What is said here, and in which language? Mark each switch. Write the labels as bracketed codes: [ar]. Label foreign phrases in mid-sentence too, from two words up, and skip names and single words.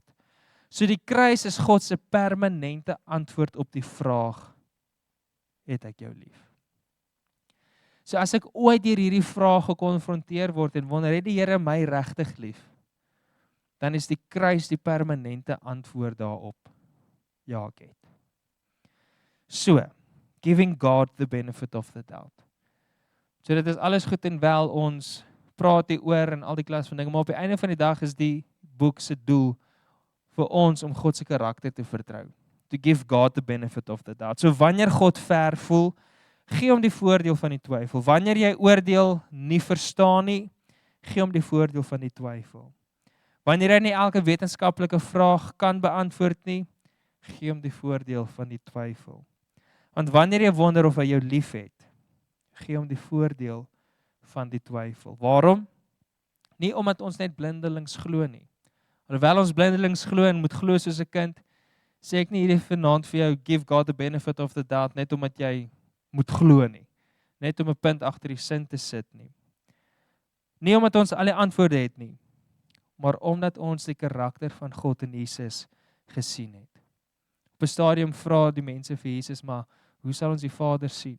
[af] So die kruis is God se permanente antwoord op die vraag, het ek jou lief? So as ek ooit deur hierdie vraag gekonfronteer word en wonder, het die Here my regtig lief? Dan is die kruis die permanente antwoord daarop. Ja, ek het. [en] So, giving God the benefit of the doubt. [af] So dit is alles goed en wel, ons praat hier oor en al die klas van dinge, maar op die einde van die dag is die boek se doel vir ons om God se karakter te vertrou. [en] To give God the benefit of the doubt. [af] So wanneer God ver voel, gee hom die voordeel van die twyfel. Wanneer jy oordeel nie verstaan nie, gee hom die voordeel van die twyfel. Wanneer hy nie elke wetenskaplike vraag kan beantwoord nie, gee hom die voordeel van die twyfel. Want wanneer jy wonder of hy jou lief het, gee hom die voordeel van die twyfel. Waarom? Nie omdat ons net blindelings glo nie. Alhoewel ons blindelings glo en moet glo soos 'n kind, sê ek nie hierdie vanaand vir jou, [en] give God the benefit of the doubt, [af] net omdat jy moet glo nie. Net om 'n punt agter die sin te sit nie. Nie omdat ons al die antwoorde het nie, maar omdat ons die karakter van God in Jesus gesien het. Op 'n stadium vra die mense vir Jesus, maar hoe sal ons die Vader sien?